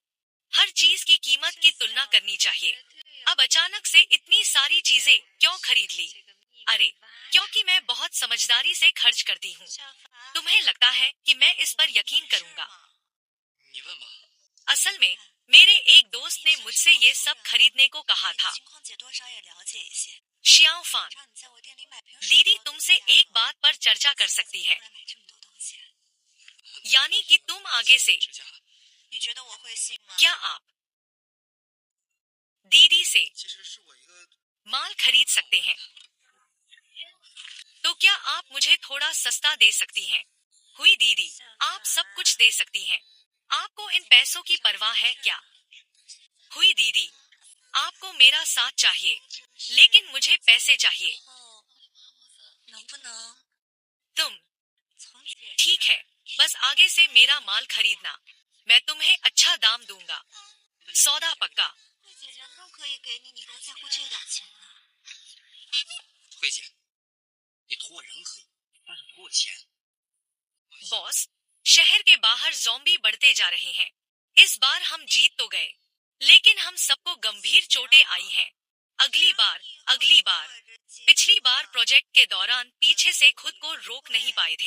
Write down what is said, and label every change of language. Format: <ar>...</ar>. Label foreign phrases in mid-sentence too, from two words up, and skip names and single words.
<hi>हर चीज की कीमत की तुलना करनी चाहिए। अब अचानक से इतनी सारी चीजें क्यों खरीद ली? अरे, क्योंकि मैं बहुत समझदारी से खर्च करती हूँ। तुम्हें लगता है कि मैं इस पर यकीन करूंगा?</hi> <zh>你问吧。</zh> <hi>असल में मेरे एक दोस्त ने मुझसे ये सब खरीदने को कहा था।</hi> <zh>情况姐多少也了解一些。</zh> <hi>शियाओ फान,</hi> <zh>让你在我店里买瓶水。</zh> <hi>दीदी तुमसे एक बात पर चर्चा कर सकती है।</hi> <zh>买这么多东西，</zh> <hi>यानी कि तुम आगे से</hi> <zh>这家你觉得我会信吗？</zh> <hi>क्या आप दीदी से</hi> <zh>其实是我一个</zh> <hi>माल खरीद सकते हैं? तो क्या आप मुझे थोड़ा सस्ता दे सकती हैं? हुई दीदी, आप सब कुछ दे सकती हैं। आपको इन पैसों की परवाह है क्या? हुई दीदी, आपको मेरा साथ चाहिए, लेकिन मुझे पैसे चाहिए।</hi> <zh>哦，能不能</zh> <hi>तुम</hi> <zh>从姐</zh> <hi>ठीक है, बस आगे से मेरा माल खरीदना। मैं तुम्हें अच्छा दाम दूंगा। सौदा पक्का।</hi> <zh>慧姐人都可以给你，你还在乎这点钱呢？慧姐，你图我人可以，但是图我钱。</zh> <hi>बॉस, शहर के बाहर ज़ॉम्बी बढ़ते जा रहे हैं। इस बार हम जीत तो गए, लेकिन हम सबको गंभीर चोटें आई हैं। अगली बार, पिछली बार प्रोजेक्ट के दौरान पीछे से खुद को रोक नहीं पाए थे।</hi>